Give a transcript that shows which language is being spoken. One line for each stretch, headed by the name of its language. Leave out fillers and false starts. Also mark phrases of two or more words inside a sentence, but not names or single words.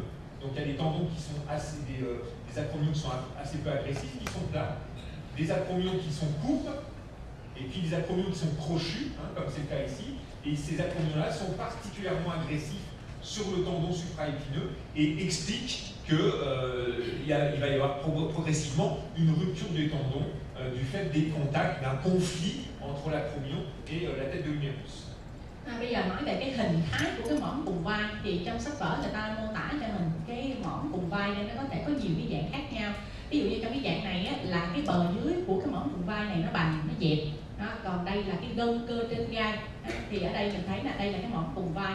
French: Donc il y a des tendons qui sont des acromions qui sont assez peu agressifs, qui sont plats, des acromions qui sont courts, et puis des acromions qui sont crochus, comme c'est le cas ici. Et ces acromions-là sont particulièrement agressifs sur le tendon supraépineux et explique qu'il va y avoir progressivement une rupture des tendons du fait des contacts, d'un conflit entre l'acromion et la tête de l'humérus.
Vietnamese: Bây giờ nói về cái hình thái của cái mỏm cùng vai, thì trong sách vở người ta mô tả cho mình cái mỏm cùng vai nên nó có thể có nhiều cái dạng khác nhau. Ví dụ như trong cái dạng này là cái bờ dưới của cái mỏm cùng vai này nó bằng, nó dẹp. Còn đây là cái gân cơ trên gai. Thì ở đây mình thấy là đây là cái mỏm cùng vai.